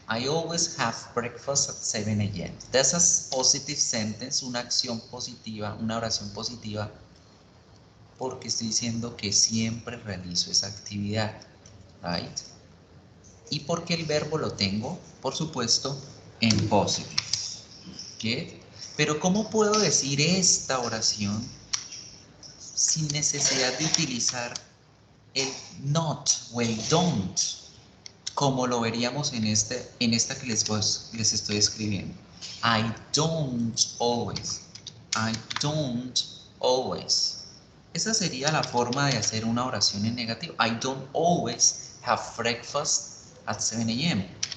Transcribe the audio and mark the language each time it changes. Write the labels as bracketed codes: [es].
[en] I always have breakfast at 7 a.m. That's a positive sentence, [es] una acción positiva, una oración positiva, porque estoy diciendo que siempre realizo esa actividad, right? Y porque el verbo lo tengo, por supuesto, en positive. ¿Qué? Pero ¿cómo puedo decir esta oración sin necesidad de utilizar el not o el don't, como lo veríamos en esta que les estoy escribiendo? [en] I don't always. I don't always. [es] Esa sería la forma de hacer una oración en negativo. [en] I don't always have breakfast at 7 a.m.